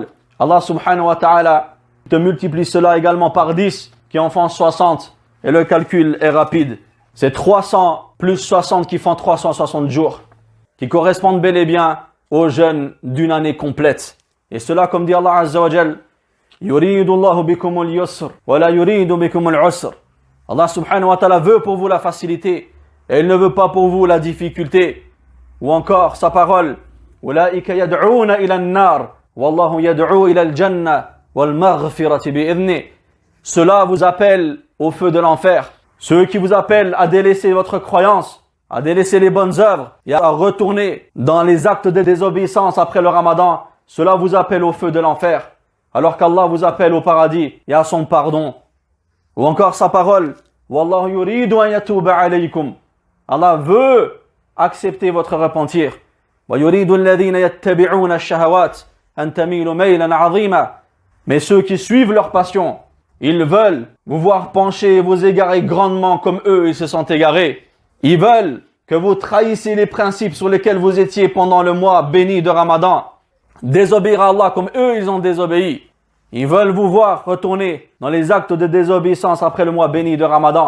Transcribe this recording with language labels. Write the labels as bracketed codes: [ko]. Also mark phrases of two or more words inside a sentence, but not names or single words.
[ar] الله سبحانه وتعالى [fr] te multiplie cela également par 10 qui en font 60 et le calcul est rapide. C'est 300 plus 60 qui font 360 jours qui correspondent bel et bien au jeûne d'une année complète. Et cela, comme dit [ar] الله عز وجل يريد الله بكم اليسر ولا يريد بكم العسر. الله سبحانه وتعالى [fr] veut pour vous la facilité et il ne veut pas pour vous la difficulté. Ou encore sa parole, [ar] أولئك يدعون إلى النار والله يدعو إلى الجنة والمغفرة بإذنه. [fr] Cela vous appelle au feu de l'enfer. Ceux qui vous appellent à délaisser votre croyance, à délaisser les bonnes œuvres et à retourner dans les actes de désobéissance après le Ramadan, cela vous appelle au feu de l'enfer, alors qu'Allah vous appelle au paradis et à son pardon. Ou encore sa parole, [ar] والله يريد أن يتوب عليكم. [fr] Allah veut accepter votre repentir. [ar] ويريد الذين يتبعون الشهوات أن تميلوا ميلا عظيما. [fr] Mais ceux qui suivent leur passion, ils veulent vous voir pencher et vous égarer grandement comme eux ils se sont égarés. Ils veulent que vous trahissiez les principes sur lesquels vous étiez pendant le mois béni de Ramadan. Désobéir à Allah comme eux ils ont désobéi. Ils veulent vous voir retourner dans les actes de désobéissance après le mois béni de Ramadan.